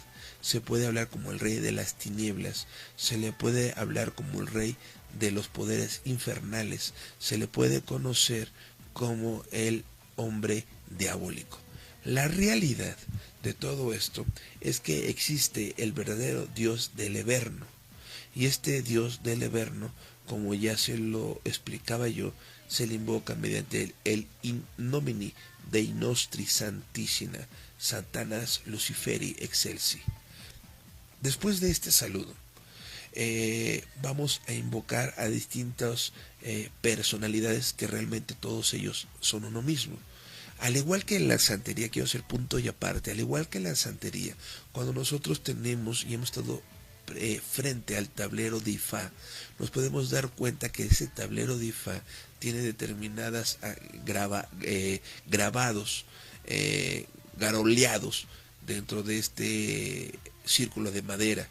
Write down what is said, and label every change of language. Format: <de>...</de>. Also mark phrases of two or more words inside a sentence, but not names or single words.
<es>Se puede hablar como el rey de las tinieblas, se le puede hablar como el rey de los poderes infernales, se le puede conocer como el hombre diabólico. La realidad de todo esto es que existe el verdadero Dios del Everno, y este Dios del Everno, como ya se lo explicaba yo, se le invoca mediante el</es> <la>in nomine Dei nostri santissima Satanas Luciferi excelsi.</la> <es>Después de este saludo, vamos a invocar a distintas personalidades que realmente todos ellos son uno mismo. Al igual que en la santería, quiero hacer punto y aparte, al igual que en la santería, cuando nosotros tenemos y hemos estado frente al tablero de Ifá, nos podemos dar cuenta que ese tablero de Ifá tiene determinadas grabados, garoleados dentro de este círculo de madera.</es>